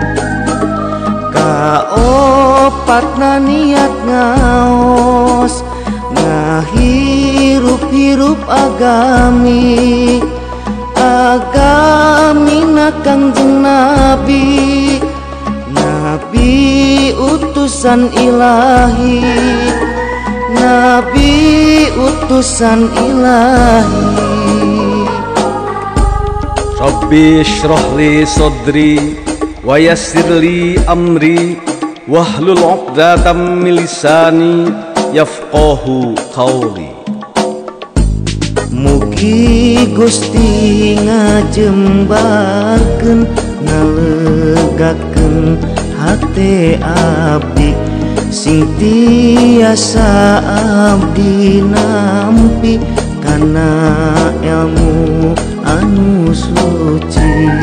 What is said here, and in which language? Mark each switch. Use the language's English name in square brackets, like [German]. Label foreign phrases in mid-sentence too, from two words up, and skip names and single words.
[Sundanese] Kaopatna niat ngaos ngahirup-hirup agami Kangjeng Nabi utusan ilahi Nabi utusan ilahi. [Arabic] رب اشرح لي صدري ويسر لي أمري واحلل عقدة من لساني يفقهوا قولي. [Sundanese] Mugi Gusti ngajembarkeun ngalegakeun hate abdi sing tiasa abdi nampi kana ilmu anu suci.